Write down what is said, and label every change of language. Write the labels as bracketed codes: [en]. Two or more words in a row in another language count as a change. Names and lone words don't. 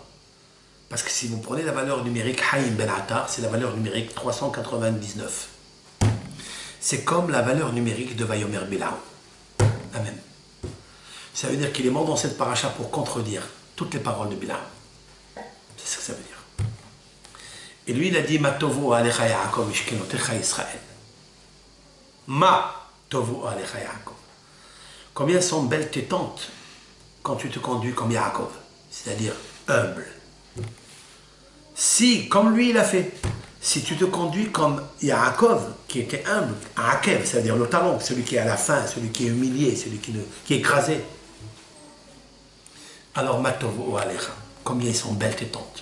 [fr] Parce que si vous prenez la valeur numérique Haim ben Attar, c'est la valeur numérique 399. C'est comme la valeur numérique de [he] ויאמר בלעם. [fr] La même. Ça veut dire qu'il est mort dans cette paracha pour contredire toutes les paroles de Bil'am. C'est ce que ça veut dire. Et lui, il a dit, [he] מה טובו עליך יעקב משכנותיך ישראל. מה טובו עליך יעקב. [fr] Combien sont belles tes tentes quand tu te conduis comme Yaakov, c'est-à-dire humble. Si, comme lui il a fait, si tu te conduis comme Yaakov, qui était humble, Akev, c'est-à-dire le talon, celui qui est à la fin, celui qui est humilié, celui qui est écrasé, alors [he] מטובו עליך, [fr] combien ils sont belles tes tentes.